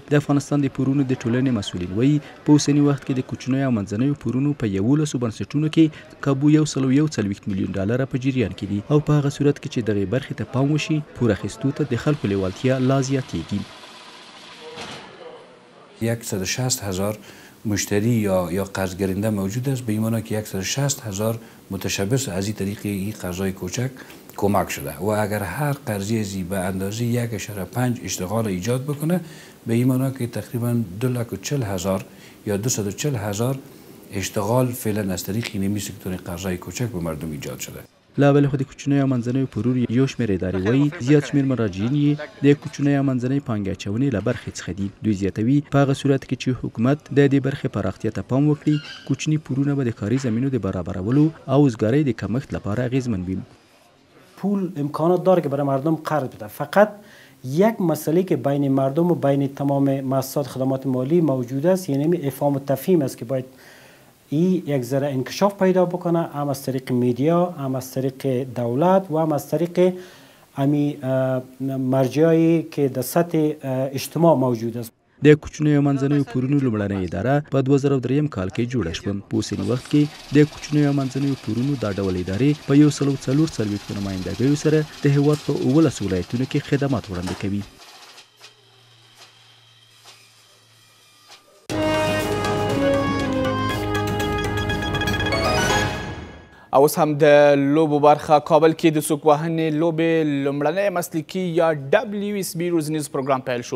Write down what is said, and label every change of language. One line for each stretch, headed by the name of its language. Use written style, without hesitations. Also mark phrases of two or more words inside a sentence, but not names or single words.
Pashto: د افغانستان د پورونو د ټولنې مسؤلین وایي په اوسني وخت کې د کوچنیو او منځنیو پورونو په 11 بنسټونو کې کابو 140 میلیون ډالر په جریان کې دي او په هغه صورت کې چې دغې برخې ته پام وشي پور اخیستو ته د خلکو لیوالتیا لا زیاتېږي.
Persian: 160,000 مشتری یا قرض گرنده موجود است، به این معنی که 160,000 متشبث از این طریق این قرضای کوچک کمک شده و اگر هر قرضی ازی به اندازه 1.5 اشتغال ایجاد بکنه به این معنی که تقریبا 240,000 یا 240,000 اشتغال فعلا از طریق نمی سکتور قرضای کوچک به مردم ایجاد شده.
Pashto: له بل خو د کوچنیو او منځنیو پورونو یو شمېر ادارې وایي زیات شمېر مراجعین یې د کوچنیو او منځنۍ پانګې اچونې له برخې څخه دي. دوی زیاتوي په هغه صورت کې چې حکومت د دې برخې پراختیا ته پام وکړي کوچني پورونه به د کاري زمینو د برابرولو او اوزګارۍ د کمښت لپاره اغیزمن وي.
Persian: پول امکانات داره که برای مردم قرض بده، فقط یک مسئله که بین مردم و بین تمام مؤسسات خدمات مالی موجود است یعنی افهام و تفهیم است که باید این یک ذره انکشاف پیدا بکنه، هم از طریق میدیا، هم از طریق دولت و هم از طریق امی مرجعی که در سطح اجتماع موجود است.
Pashto: د کوچنیو او منځنیو پورونو لومړنۍ اداره په 2003 کال کې جوړه شوه. په اوسني وخت کې د کوچنیو او منځنیو پورونو دا ډول ادارې په 144 نمایندګیو سره د هیواد په 19 ولایتونو کې خدمات وړاندې کوي. اوس هم د لوبو برخه کابل کې د څوک وهنې لوبې لومړنی مسلکي یا WSB روزنیز پروګرام پیل شو.